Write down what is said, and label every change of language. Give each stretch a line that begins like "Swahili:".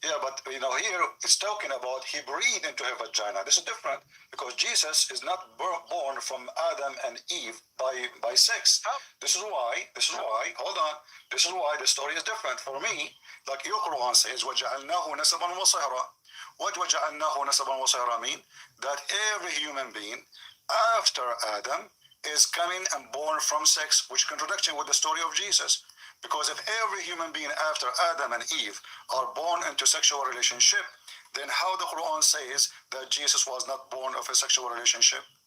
English: Yeah, but here it's talking about he breathed into her vagina. This is different because Jesus is not born from Adam and Eve by sex. How? This is why, hold on. This is why the story is different. For me, like your Quran says,
Arabic: وَجَعَلْنَاهُ نَسَبًا وَصَهْرًا.
English: What
Arabic: وَجَعَلْنَاهُ نَسَبًا وَصَهْرًا
English: mean? That every human being after Adam is coming and born from sex, which contradiction with the story of Jesus. Because if every human being after Adam and Eve are born into sexual relationship, then how the Quran says that Jesus was not born of a sexual relationship?